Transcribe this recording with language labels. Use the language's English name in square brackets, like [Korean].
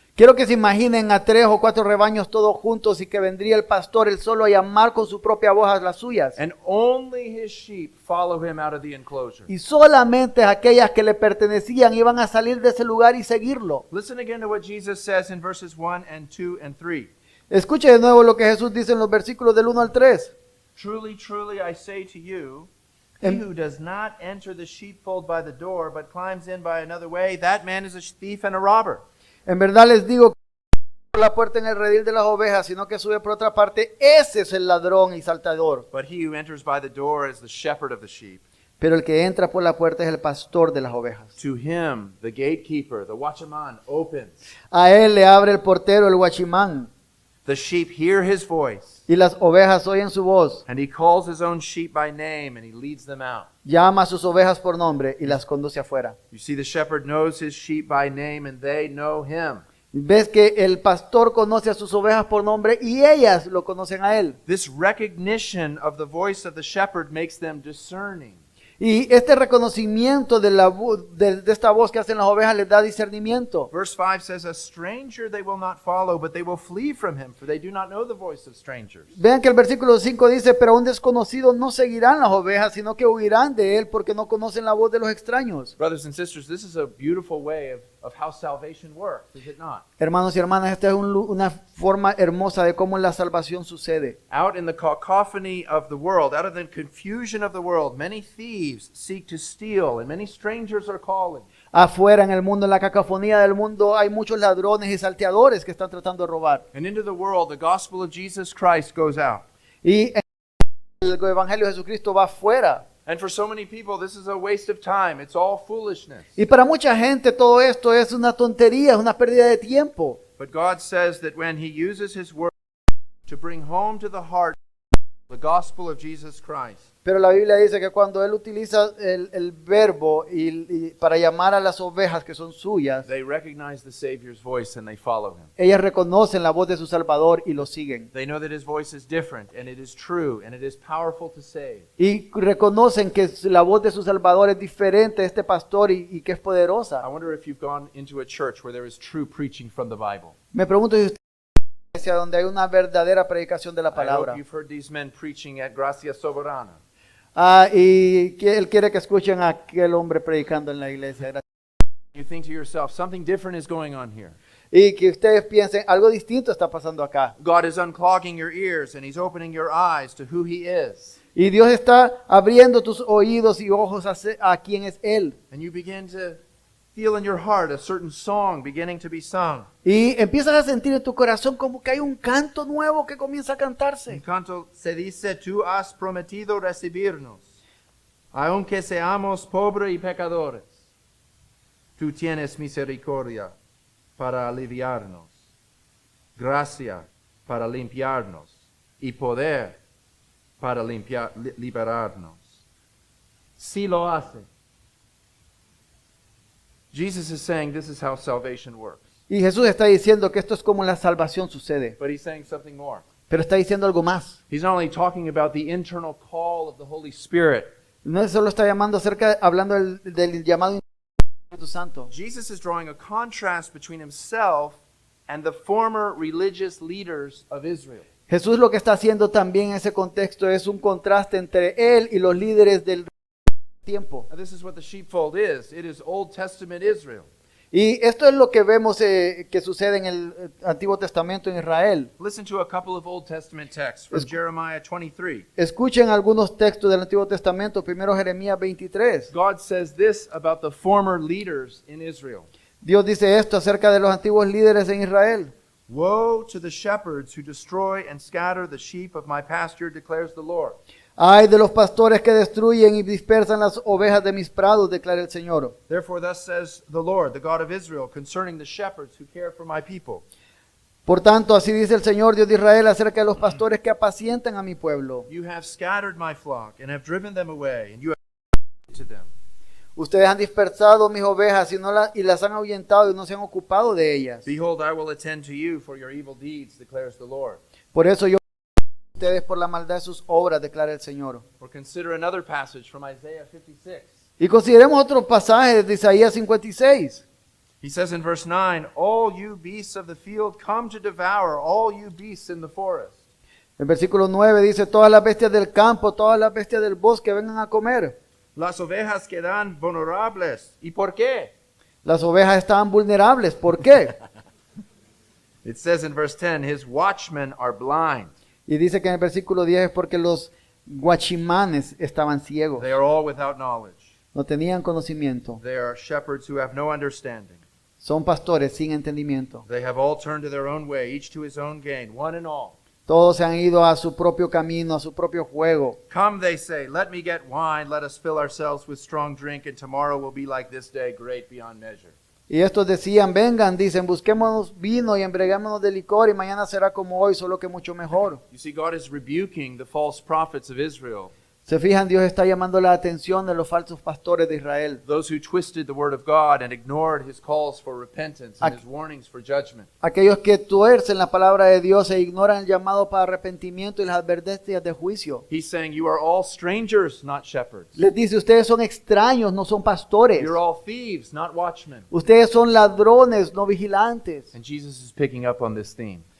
[Spanish] Quiero que se imaginen a 3 o 4 rebaños todos juntos y que vendría el pastor él solo a llamar con su propia voz a las suyas. [English] And only his sheep follow him out of the enclosure. [Spanish] Y solamente aquellas que le pertenecían iban a salir de ese lugar y seguirlo. [English] Listen again to what Jesus says in verses 1 and 2 and 3. [Spanish] Escuche de nuevo lo que Jesús dice en los versículos del 1 al 3. [English] Truly, truly, I say to you, he Em- who does not enter the sheepfold by the door, but climbs in by another way, that man is a thief and a robber. [Spanish] En verdad les digo que no entra por la puerta en el redil de las ovejas, sino que sube por otra parte, ese es el ladrón y saltador. [English] But he who enters by the door is the shepherd of the sheep. [Spanish] Pero el que entra por la puerta es el pastor de las ovejas. [English] To him, the gatekeeper, the watchman, opens. [Spanish] A él le abre el portero, el guachimán, [English] The sheep hear his voice, [Spanish] y las ovejas oyen su voz. [English] and he calls his own sheep by name, and he leads them out. [Spanish] Llama a sus ovejas por nombre y las conduce afuera. [English] You see, the shepherd knows his sheep by name, and they know him. [Spanish] Ves que el pastor conoce a sus ovejas por nombre y ellas lo conocen a él. [English] This recognition of the voice of the shepherd makes them discerning. [Spanish] Y este reconocimiento de esta voz que hacen las ovejas les da discernimiento. [English] Verse 5 says, A stranger they will not follow, but they will flee from him, for they do not know the voice of strangers. [Spanish] Vean que el versículo 5 dice, pero a un desconocido no seguirán las ovejas, sino que huirán de él porque no conocen la voz de los extraños. [English] Brothers and sisters, this is a beautiful way of how salvation works, is it not? [Spanish] Hermanos y hermanas, esta es una forma hermosa de cómo la salvación sucede. [English] Out in the cacophony of the world, out of the confusion of the world, many thieves seek to steal, and many strangers are calling. [Spanish] Afuera en el mundo, en la cacofonía del mundo, hay muchos ladrones y salteadores que están tratando de robar. [English] And into the world, the gospel of Jesus Christ goes out. [Spanish] Y el evangelio de Jesucristo va afuera. [English] And for so many people, this is a waste of time. It's all foolishness. [Spanish] Y para mucha gente todo esto es una tontería, es una pérdida de tiempo. [English] But God says that when He uses His word to bring home to the heart the gospel of Jesus Christ, [Spanish] Pero la Biblia dice que cuando Él utiliza el verbo y para llamar a las ovejas que son suyas, [English] they recognize the Savior's voice and they follow Him. [Spanish] ellas reconocen la voz de su Salvador y lo siguen. [English] They know that His voice is different and it is true and it is powerful to save. [Spanish] Y reconocen que la voz de su Salvador es diferente de este pastor y que es [English] I [Spanish] poderosa. [English] wonder if you've gone into a church where there is true preaching from the Bible. [Spanish] Me pregunto si usted hacia donde hay una verdadera predicación de la [English] I [Spanish] palabra. [English] hope you've heard these men preaching at Gracia Soberana. [Spanish] Y que Él quiere que escuchen a aquel hombre predicando en la iglesia. [English] You think to yourself, something different is going on here. [Spanish] Y que ustedes piensen, algo distinto está pasando acá. [English] God is unclogging your ears and He's opening your eyes to who He is. [Spanish] Y Dios está abriendo tus oídos y ojos a quién es Él. [English] And you begin to feel in your heart a certain song beginning to be sung. [Spanish] Y empiezas a sentir en tu corazón como que hay un canto nuevo que comienza a El cantarse. canto se dice, tú has prometido recibirnos, aunque seamos pobres y pecadores. Tú tienes misericordia para aliviarnos, gracia para limpiarnos y poder para liberarnos. Sí lo hace. [English] Jesus is saying this is how salvation works. [Spanish] Y Jesús está diciendo que esto es como la salvación sucede. [English] But He's saying something more. [Spanish] Pero está diciendo algo más. [English] He's not only talking about the internal call of the Holy Spirit. [Spanish] No solo está hablando del llamado del Espíritu Santo. [English] Jesus is drawing a contrast between Himself and the former religious leaders of Israel. [Spanish] Jesús lo que está haciendo también en ese contexto es un contraste entre Él y los líderes del tiempo. [English] Now, this is what the sheepfold is. It is Old Testament Israel. [Spanish] Y esto es lo que vemos que sucede en el Antiguo Testamento en Israel. [English] Listen to a couple of Old Testament texts from Jeremiah 23. [Spanish] Escuchen algunos textos del Antiguo Testamento, primero Jeremías 23. [English] God says this about the former leaders in Israel. [Spanish] Dios dice esto acerca de los antiguos líderes en Israel. [English] Woe to the shepherds who destroy and scatter the sheep of my pasture, declares the Lord. [Spanish] Ay de los pastores que destruyen y dispersan las ovejas de mis prados, declara el Señor. [English] Therefore thus says the Lord, the God of Israel, concerning the shepherds who care for my people. [Spanish] Por tanto, así dice el Señor Dios de Israel acerca de los pastores que apacientan a mi pueblo. [English] You have scattered my flock and have driven them away, and you have to them. [Spanish] Ustedes han dispersado mis ovejas y las han ahuyentado y no se han ocupado de ellas. [English] Behold, I will attend to you for your evil deeds, declares the Lord. [Spanish] Por eso yo ustedes por la maldad de sus obras, declara el Señor. [English] Or consider another passage from Isaiah 56. [Spanish] Y consideremos otro pasaje de Isaías 56. [English] He says in verse 9, all you beasts of the field come to devour, all you beasts in the forest. [Spanish] El versículo 9 dice, todas las bestias del campo, todas las bestias del bosque vengan a comer. Las ovejas quedan vulnerables. ¿Y por qué? Las ovejas estaban vulnerables. ¿Por qué? [English] It says in verse 10, his watchmen are blind. [Spanish] Y dice que en el versículo 10 es porque los guachimanes estaban ciegos. [English] They are all without knowledge. [Spanish] No tenían conocimiento. [English] They are shepherds who have no understanding. [Spanish] Son pastores sin entendimiento. [English] They have all turned to their own way, each to his own gain, one and all. [Spanish] Todos se han ido a su propio camino, a su propio juego. [English] Come, they say, let me get wine, let us fill ourselves with strong drink, and tomorrow will be like this day, great beyond measure. [Spanish] Y estos decían, vengan, dicen, busquémonos vino y embriaguémonos de licor y mañana será como hoy, solo que mucho mejor. [English] You see, God is rebuking the false prophets of Israel, [Spanish] Se fijan, Dios está llamando la atención de los falsos pastores de Israel. [English] those who twisted the word of God and ignored his calls for repentance and his warnings for judgment. [Spanish] Aquellos que tuercen la palabra de Dios e ignoran el llamado para arrepentimiento y las advertencias de juicio. [English] He's saying, you are all strangers, not shepherds. [Spanish] Les dice, ustedes son extraños, no son pastores. [English] You're all thieves, not watchmen. [Spanish] Ustedes son ladrones, no vigilantes. [English] And Jesus is picking up on this theme,